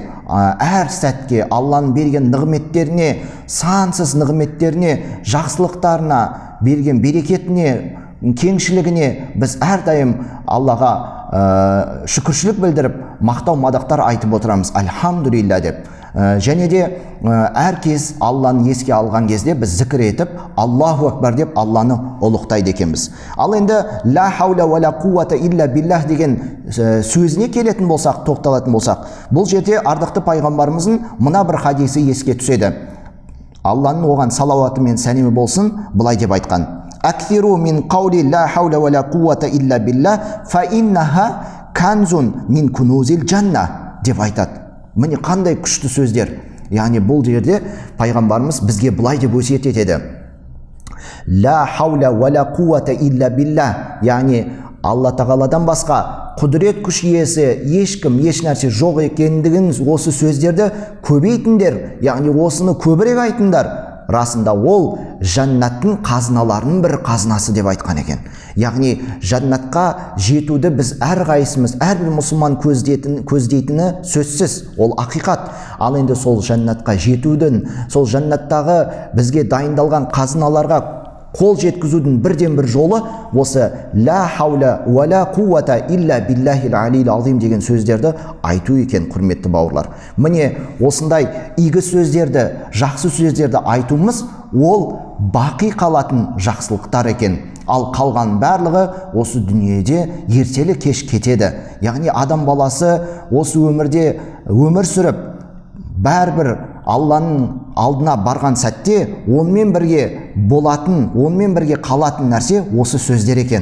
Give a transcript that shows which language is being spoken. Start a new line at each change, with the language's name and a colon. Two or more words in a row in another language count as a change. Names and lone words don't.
Kazakh: Әр сәтке Алланың берген нығметтеріне, сансыз нығметтеріне, жақсылықтарына, берген берекетіне, кеңшілігіне біз әрдайым Аллаға шүкіршілік білдіріп, мақтау мадақтар айтып отырамыз, альхамдулилля деп. Және де әр кез Алланы еске алған кезде біз зікір етіп,
Arabic: الله أكبر
Kazakh: деп Алланы ұлықтайды екенбіз. Ал енді
Arabic: لا حول ولا قوة إلا بالله
Kazakh: деген сөзіне келетін болсақ, тоқталатын болсақ, бұл жерде ардақты пайғамбарымыздың мына бір хадисі еске түседі. Алланың оған салауаты мен сәлемі болсын, былай деп айтқан:
Arabic: أكثروا من قول لا حول ولا قوة إلا بالله فإنها كنز من كنوز الجنة
Kazakh: деп айтады. Міне қандай күшті сөздер. Яғни бұл жерде пайғамбарымыз бізге былай деп өсиет етеді:
Arabic: لا حول ولا قوة إلا بالله,
Kazakh: яғни Алла тағаладан басқа құдірет күш иесі ешкім, еш нәрсе жоқ екендігін осы сөздерді көбейтіңдер, яғни осыны көбірек айтыңдар. Расында ол жаннаттың қазыналарының бір қазынасы деп айтқан екен. Яғни жаннатқа жетуді біз әрқайсымыз, әрбір мұсылман көздейтіні сөзсіз, ол ақиқат. Ал енді сол жаннатқа жетудің, сол жаннаттағы бізге дайындалған қазыналарға қол жеткізудің бірден бір жолы осы
Arabic: لا حول ولا قوة إلا بالله العلي العظيم
Kazakh: деген сөздерді айту екен, құрметті бауырлар. Міне осындай игі сөздерді, жақсы сөздерді айтуымыз ол бақи қалатын жақсылықтар екен. Ал қалған барлығы осы дүниеде ертелі кеш кетеді. Яғни адам баласы осы өмірде өмір сүріп, бәрбір Алланың алдына барған сәтте онымен бірге болатын, онымен бірге қалатын нәрсе осы сөздер екен.